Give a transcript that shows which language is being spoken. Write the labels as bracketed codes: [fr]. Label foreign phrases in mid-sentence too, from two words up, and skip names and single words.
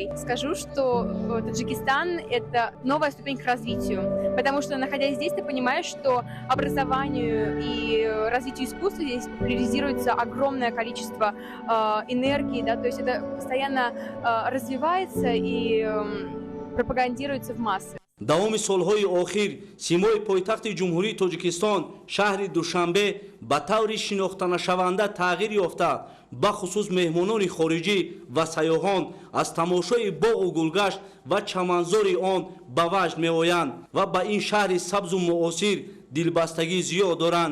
[ru] Скажу, что Таджикистан – это новая ступень к развитию, потому что, находясь здесь, ты понимаешь, что образованию и развитию искусства здесь популяризируется огромное количество энергии, да, то есть это постоянно развивается и пропагандируется в массы. [tg] давоми солҳои охир симои пойтахти ҷумҳурии тоҷикистон шаҳри душанбе ба таври шинохтанашаванда тағйир ёфта, бахусус меҳмонони хориҷӣ ва сайёҳон аз тамошои боғу гулгашт ва чаманзори он ба ваҷд меоянд ва ба ин шаҳри сабзу муосир дилбастагӣ зиёд доранд.